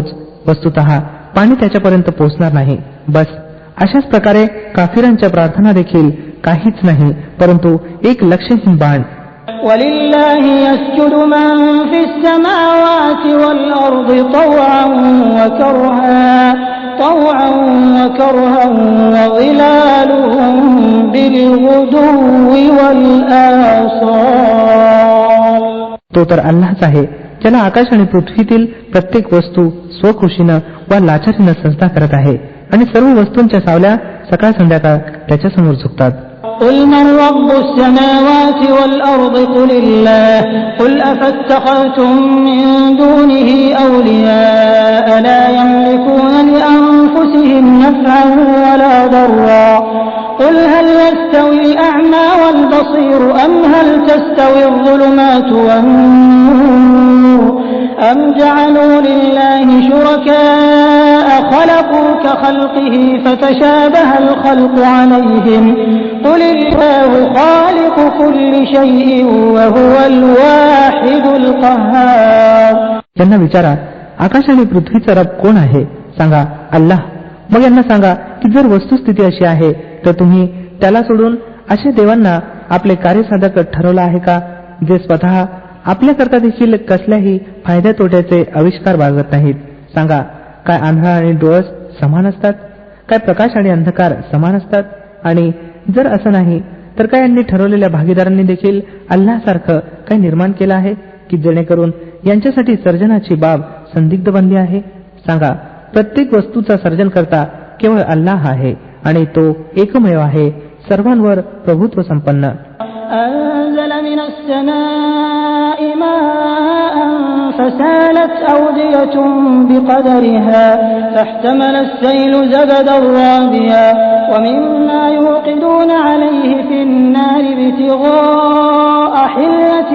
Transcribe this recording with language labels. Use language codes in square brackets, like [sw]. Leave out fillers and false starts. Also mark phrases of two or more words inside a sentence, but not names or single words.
[mr] वस्तुतः पाणी त्याच्यापर्यंत पोचणार नाही. बस अशाच प्रकारे काफिरांच्या प्रार्थना देखील काहीच नाही परंतु एक लक्ष्यहीन बाण. [ar] ولله يسجد من في السماوات والأرض طوعا وكرها وظلالهم بالغدو والآصال. [mr] तो तर अल्लाहच आहे ज्याला आकाश आणि पृथ्वीतील प्रत्येक वस्तू स्वखुशीनं व लाचारीनं सजदा करत आहे आणि सर्व वस्तूंच्या सावल्या सकाळ संध्याकाळ त्याच्यासमोर झुकतात. [ar] قل من رب السماوات والأرض قل الله قل أفاتخذتم من دونه أولياء لا يملكون لأنفسهم نفعا ولا ضرا قل هل يستوي الأعمى والبصير أم هل تستوي الظلمات والنور أم جعلوا لله شركاء خلقوا كخلقه فتشابه الخلق عليهم قل الله خالق كل شيء وهو الواحد القهار. [mr] त्यांना विचारा आकाश आणि पृथ्वीचा रब कोण आहे? सांगा अल्लाह. मग यांना सांगा की जर वस्तुस्थिती अशी आहे तर तुम्ही त्याला सोडून अशा देवांना आपले कार्यसाधक ठरवलं आहे का, जे स्वतः आपल्याकरता देखील कसल्याही फायद्या तोट्याचे आविष्कार बाळगत नाहीत? सांगा, काय आंधळा आणि डोळस समान असतात? काय प्रकाश आणि अंधकार समान असतात? आणि जर असं नाही तर काय यांनी ठरवलेल्या भागीदारांनी देखील अल्लासारखं काय निर्माण केलं आहे की जेणेकरून यांच्यासाठी सर्जनाची बाब संदिग्ध बनली आहे? सांगा, प्रत्येक वस्तूचा सर्जन करता केवळ अल्लाह आहे आणि तो एकमेव आहे, सर्वांवर प्रभुत्व संपन्न. [ar] أنزل من السماء ماء فسالت أودية بقدرها فاحتمل السيل زبدا رابيا ومما يوقدون عليه في النار ابتغاء حلية